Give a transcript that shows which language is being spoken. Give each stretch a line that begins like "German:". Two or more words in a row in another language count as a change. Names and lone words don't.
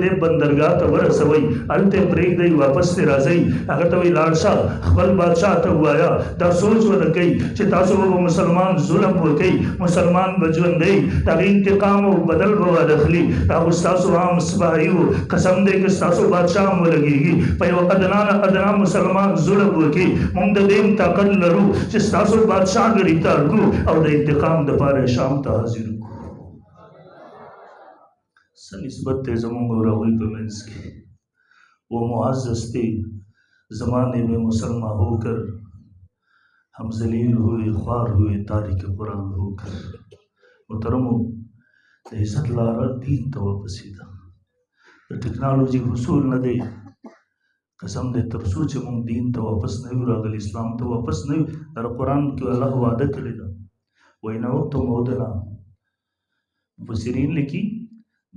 Pashto: دې بندرګاه ته ورسوئ هلته پرېږدئ واپس ترې راځئ هغه ته وایي لاړ شه خپل بادشاه ته ووایه دا سوچ ونه کوئ چې تاسو به مسلمان ظلم وکئ مسلمان به ژوندی د هغې انتقام او بدل به وانخلي هغه ستاسو عام سپاهي و قسم دې که ستاسو بادشاه هم ولګېږي په یو ادنا نه ادنا مسلمان ظلم وکړي موږ د دې طاقت لرو چې ستاسو بادشاه ګرفتار کړو او د انتقام دپاره شام ته حاضر کړو څه نسبت دی زموږ او هغوی په منځ کې
Urdu: وہ معزز تھے زمانے میں مسلمان ہو کر ہم ذلیل ہوئے خوار ہوئے تارک قرآن ہو کر
Pashto: محترمو د عزت لاره دین ته واپسې ده د ټکنالوژي حصول نه دی قسم دی تر څو چې موږ دین ته واپس نه یو راغلي اسلام ته واپس نه یو در قرآن کې الله وعده کړې ده
Arabic: وإن عدتم عدنا
Pashto: مفسرین لیکي د